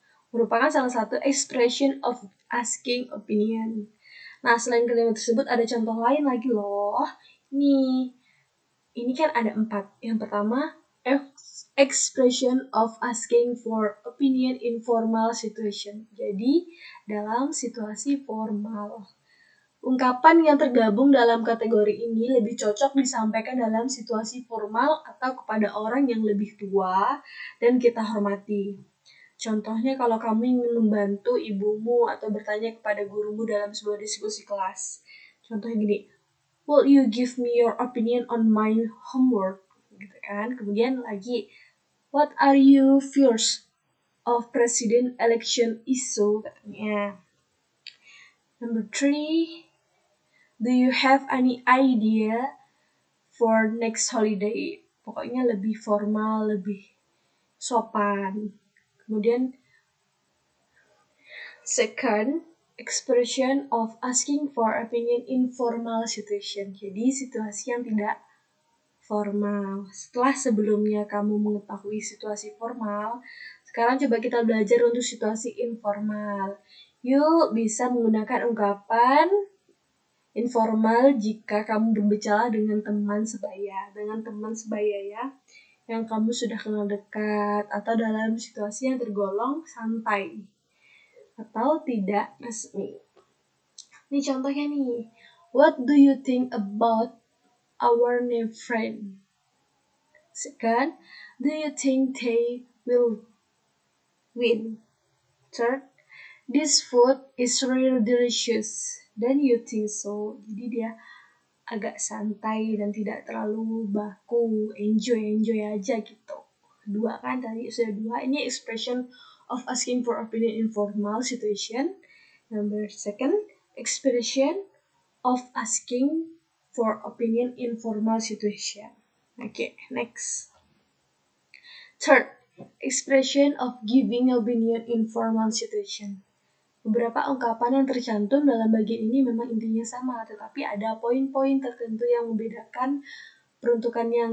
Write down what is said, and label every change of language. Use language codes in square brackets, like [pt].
[id] Merupakan salah satu [en] expression of asking opinion. [id] Nah, selain kalimat tersebut ada contoh lain lagi loh. Ini kan ada 4. Yang pertama, [en] expression of asking for opinion in formal situation. [id] Jadi, dalam situasi formal. Ungkapan yang tergabung dalam kategori ini lebih cocok disampaikan dalam situasi formal atau kepada orang yang lebih tua dan kita hormati. Contohnya kalau kamu ingin membantu ibumu atau bertanya kepada gurumu dalam sebuah diskusi kelas. Contohnya gini, [en] will you give me your opinion on my homework? [id] Gitu kan. [en] Kemudian lagi, what are your views of president election issue? [id] Katanya. [en] Number 3, do you have any idea for next holiday? [id] Pokoknya lebih formal, lebih sopan. Kemudian second, [en] expression of asking for opinion in formal situation. [id] Jadi situasi yang tidak formal. Setelah sebelumnya kamu mengetahui situasi formal, sekarang coba kita belajar untuk situasi informal. Yuk bisa menggunakan ungkapan informal jika kamu berbicara dengan teman sebaya. Dengan teman sebaya ya, yang kamu sudah kenal dekat atau dalam situasi yang tergolong santai atau tidak resmi. Ini contohnya nih. [en] What do you think about our new friend? Second, do you think they will win? Third, this food is really delicious. Then you think so. [id] Jadi dia agak santai dan tidak terlalu baku, enjoy aja gitu. Dua kan tadi sudah 2. Ini [en] expression of asking for opinion in formal situation. Number second, expression of asking for opinion in formal situation. Okay, next. Third, expression of giving opinion in formal situation. [id] Beberapa ungkapan yang tercantum dalam bagian ini memang intinya sama, tetapi ada poin-poin tertentu yang membedakan peruntukannya.